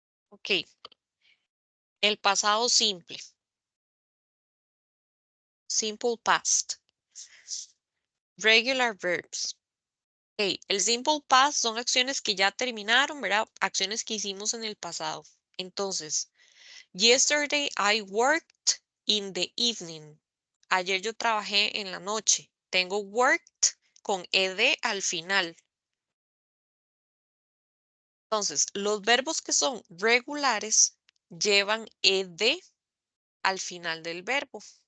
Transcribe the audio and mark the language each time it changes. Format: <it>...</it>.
<es>Ok, el pasado simple.</es> <en>Simple past. Regular verbs.</en> <es>Ok, el simple past son acciones que ya terminaron, ¿verdad? Acciones que hicimos en el pasado. Entonces,</es> <en>yesterday I worked in the evening.</en> <es>Ayer yo trabajé en la noche. Tengo worked con ed al final. Entonces, los verbos que son regulares llevan ed al final del verbo.</es>